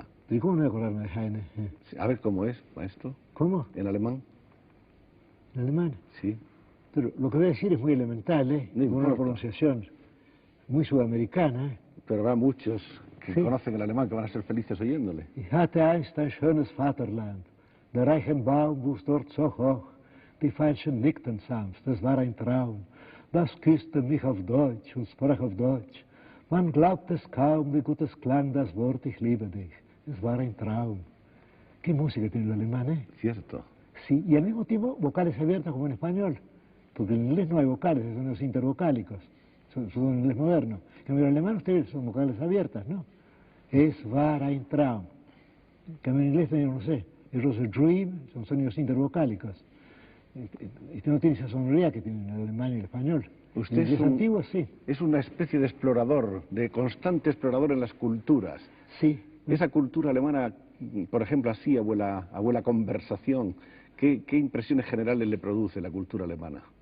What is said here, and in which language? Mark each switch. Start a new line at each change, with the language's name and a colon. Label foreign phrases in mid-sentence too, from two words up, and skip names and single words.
Spanish: ¿Y cómo no voy a acordarme de Heine? A ver, ¿cómo es, maestro? ¿Cómo? ¿En alemán? ¿En alemán? Sí. Pero lo que voy a decir es muy elemental, ¿eh? No con una pronunciación muy sudamericana, ¿eh? Pero habrá muchos que sí. conocen el alemán que van a ser felices oyéndole.
German: Ich hatte einst ein schönes Vaterland, der Reichenbaum wuchs dort so hoch, die Veilchen nickten sanft, es war ein Traum. Das küsste mich auf Deutsch und sprach auf Deutsch. Man glaubt es kaum, wie gut es klang das Wort, ich liebe dich. Es war ein Traum.
Spanish: ¿Qué música tiene el alemán, eh? Cierto. Sí, y al mismo tiempo vocales abiertas como en español, porque en inglés no hay vocales, son los intervocálicos, son en inglés moderno. En cambio, en alemán ustedes son vocales abiertas, ¿no?
German: Es war ein Traum.
Spanish: En cambio, en inglés no sé, es
English: was a dream,
Spanish: son sonidos intervocálicos. Este no tiene esa sonoridad que tienen el alemán y el español. Usted es antiguo, sí. Es una especie de explorador, de constante explorador en las culturas. Sí. Esa cultura alemana, por ejemplo, así, abuela conversación, ¿qué impresiones generales le produce la cultura alemana?